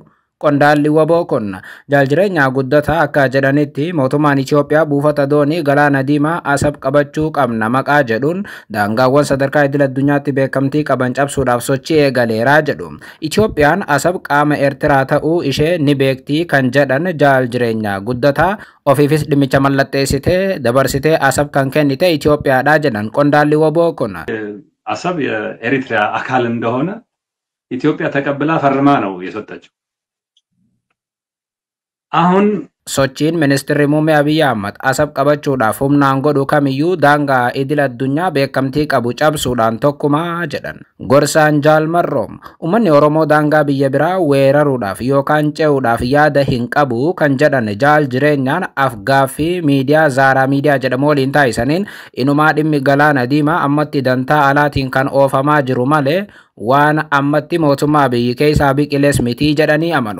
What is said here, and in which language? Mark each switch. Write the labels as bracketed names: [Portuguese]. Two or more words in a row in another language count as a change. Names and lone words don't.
[Oromo] Qondaalli waboo kun jaaljireenya guddataa akka jedhanitti mootummaan Itoophiyaa buufata doonii galaana diimaa Asab qabachuu qabna maqaa jedhuun daangaawwan sadarkaa idil addunyaatti beekamtii qaban cabsuudhaaf sochii eegaleeraa jedhu. Itoophiyaan Asab qaama Eertiraa ta'uu ishee ni beektii kan jedhan jaaljireenya guddataa ofiifis dhimmicha mallatteessitee dabarsitee Asab kan kennite Itoophiyaadha jedhan qondaalli waboo kun. [Amharic] Asab የኤሪትሪያ አካል እንደሆነ ኢትዮጵያ ተቀብላ ፈርማ ነው የሰጠችው። አሁን [Oromo] sochiin ministeerri muummee Abiy Ahmad Asab qabachuudhaaf humnaan godhu kamiyyuu daangaa idil addunyaa beekamtii qabu cabsuudhaan tokkumaa jedhan. Gorsaan Jaalmarroo uummanni Oromoo daangaa biyya biraa weeraruudhaaf yookaan ce'uudhaaf yaada hin qabu kan jedhan jaaljireenyaan afgaaffii miidiyaa Zaaraa miidiyaa jedhamu waliin taasisaniin inumaa dhimmi galaana diimaa ammatti dantaa alaatiin kan oofamaa jiru malee waan ammatti mootummaa biyyi keessaa biqilees miti jedhanii amanu.